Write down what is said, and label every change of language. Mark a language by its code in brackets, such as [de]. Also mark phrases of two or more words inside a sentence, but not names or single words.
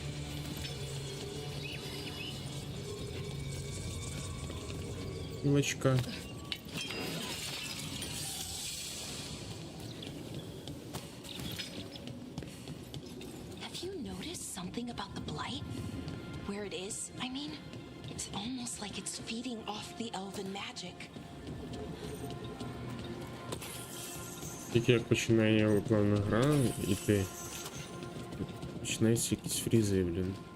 [uk] Милочка. [en] Have you noticed something about the blight? Where it is, I mean? It's almost like it's feeding off the elven magic. [uk] Тільки як починає плавна гра, і ти починаються якісь фрізи, блін.